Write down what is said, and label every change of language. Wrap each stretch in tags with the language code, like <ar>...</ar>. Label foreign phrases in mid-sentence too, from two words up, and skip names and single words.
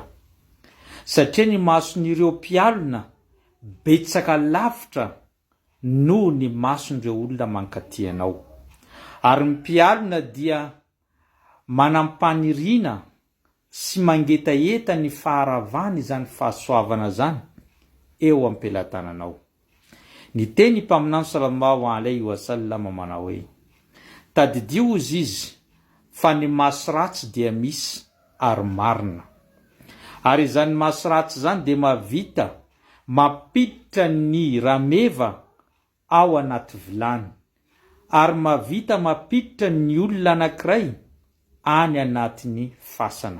<mg>Satria ny mason'ireo mpialona betsaka lavitra noho ny mason'ireo olona mankaty anao. Ary ny mpialona dia manampanirina sy mangetaeta ny faharavany zany fahasoavana zany eo am-pelatananao. Ny teny mpaminany</mg> <ar>sallallahu alaihi wasallam</ar> <mg>manao hoe: tadidio ozy izy fa ny maso ratsy dia misy ary marina. Ary zany maso ratsy zany dia mavita mampiditra ny rameva ao anaty vilany, ary mavita mampiditra ny olona anankiray any anatiny fasana.</mg>